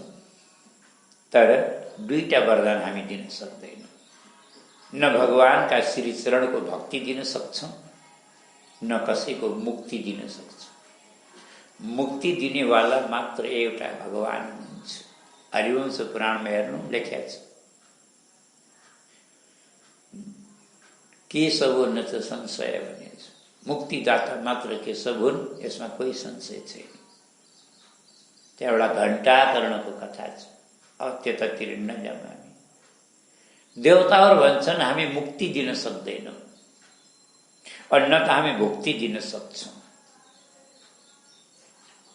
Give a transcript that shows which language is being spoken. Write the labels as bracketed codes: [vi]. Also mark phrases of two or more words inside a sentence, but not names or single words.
[ne] तर 2टा वरदान हामी दिन सक्दैनौँ। न भगवानका श्री चरणको भक्ति दिन सक्छौँ, न कसैको मुक्ति दिन सक्छौँ। मुक्ति दिनेवाला मात्र एउटा भगवान हुनुहुन्छ। हरिवंश पुराणमा हेर्नु लेख्या छ, [sa] केशव न च संशय [ne] भनेको छ। मुक्तिदाता मात्र केशव हुन्, यसमा कोही संशय छैन। त्यहाँ एउटा घण्टाकर्णको कथा छ। अब त्यतातिर नजाउँ हामी। देवताहरू भन्छन् हामी मुक्ति दिन सक्दैनौँ, और न त हामी भुक्ति दिन सक्छौँ।